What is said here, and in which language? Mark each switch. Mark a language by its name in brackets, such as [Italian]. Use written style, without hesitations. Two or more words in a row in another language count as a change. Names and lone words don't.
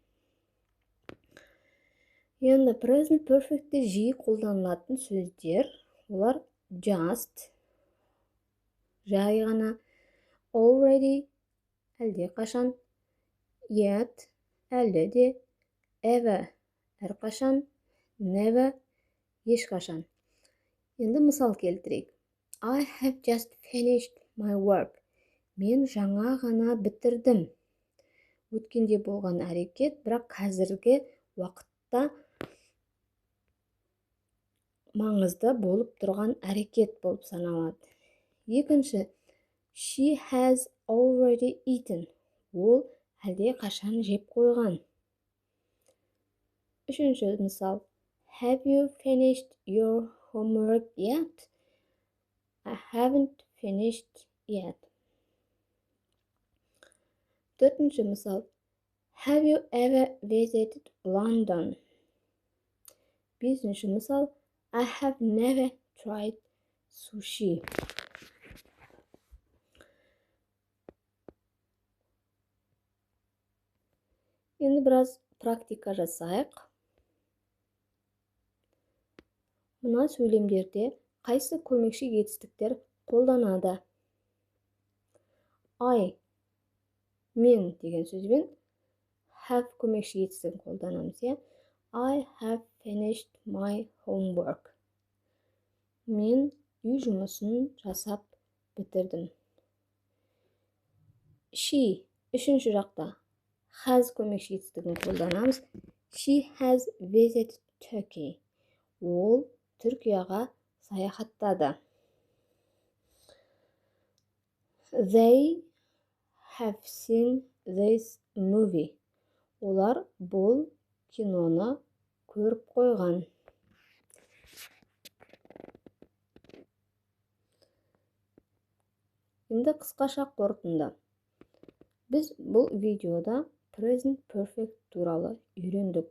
[Kazakh] Енді [English] present perfect'те [Kazakh] жиі қолданылатын сөздер, олар just, жай ғана, already, әлде қашан, yet, әлде де, ever, әрқашан, never, ешқашан. Енді мысал келтірейік. [English] I have just finished my work. [Kazakh] Мен жаңа ғана бітірдім. Өткенде болған әрекет, бірақ қазіргі уақытта маңызды болып тұрған әрекет болып саналады. Екінші, [English] she has already eaten. [Kazakh] Ол әлде қашан жеп қойған. Үшінші мысал, [English] have you finished your homework yet? I haven't finished yet. [Kazakh] Төртінші мысал, [English] have you ever visited London? [Kazakh] Бесінші мысал, [English] I have never tried sushi. [Kazakh] Енді біраз практика жасайық. Мына сөйлемдерде қайсы көмекші етістіктер қолданады? I, мен деген сөзбен have көмекші етістігін қолданамыз. [English] I have finished my homework. [Kazakh] Мен үй жұмысын жасап бітірдім. She, үшінші жақта has көмекші етістігін қолданамыз. [English] She has visited Turkey. [Kazakh] Ол Түркияға саяхаттады. [English] They have seen this movie. [Kazakh] Олар бұл киноны көріп қойған. Енді қысқаша қорытынды. Біз бұл видеода [English] present perfect [Kazakh] туралы үйрендік.